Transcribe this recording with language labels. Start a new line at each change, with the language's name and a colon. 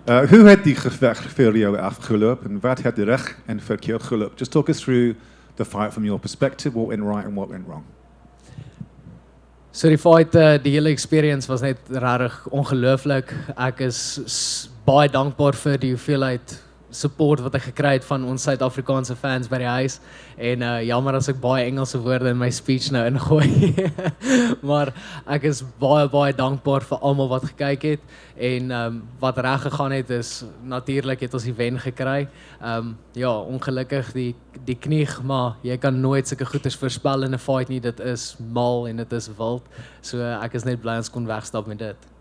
Afrikaans: Hoe het die geveg vir jou afgeloop, en wat het reg en verkeerd geloop?
English: Just talk us through the fight from your perspective, what went right and what went wrong.
Afrikaans: So die fight, die hele experience was net regtig ongelooflik. Ek is baie dankbaar vir die hoeveelheid support wat ek gekry het van ons Suid-Afrikaanse fans by die huis en jammer as ek baie Engelse woorde in my speech nou ingooi. Maar ek is baie dankbaar vir almal wat gekyk het en wat reg gegaan het is natuurlik het ons die wen gekry. Ja, ongelukkig die knie, maar jy kan nooit sulke goeders voorspel in 'n fight nie. Dit is mal en dit is wild. So ek is net bly ons kon wegstap met dit.